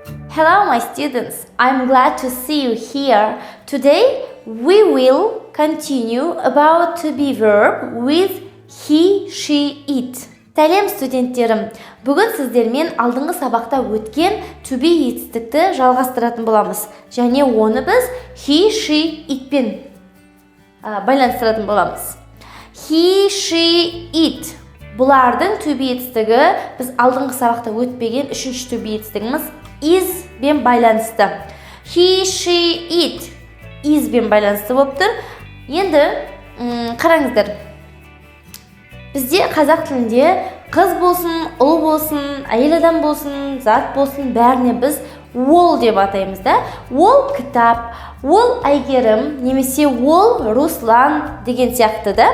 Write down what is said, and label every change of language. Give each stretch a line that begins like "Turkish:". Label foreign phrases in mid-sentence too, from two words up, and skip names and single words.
English: Hello, my students. I'm glad to see you here. Today, we will continue about to be verb with he, she, it.
Kazakh: Сәлем студенттерім. Бүгін сіздермен алдыңғы сабақта өткен
English: to be
Kazakh: етістікті жалғастыратын боламыз. Және оны біз
English: he, she,
Kazakh: itпен байланыстыратын боламыз.
English: He, she, it.
Kazakh: Бұлардың
English: to be
Kazakh: етістігі біз алдыңғы сабақта өтпеген үшінші
English: to be
Kazakh: етістігіміз is бен байланысты.
English: He, she, it is
Kazakh: бен байланысты болып тұр. Енді қараңыздар. Бізде қазақ тілінде қыз болсын, ұл болсын, әйел адам болсын, зат болсын, бәріне біз ол деп атаймыз да. Ол кітап, ол Әйгерім, немесе ол Руслан деген сияқты да.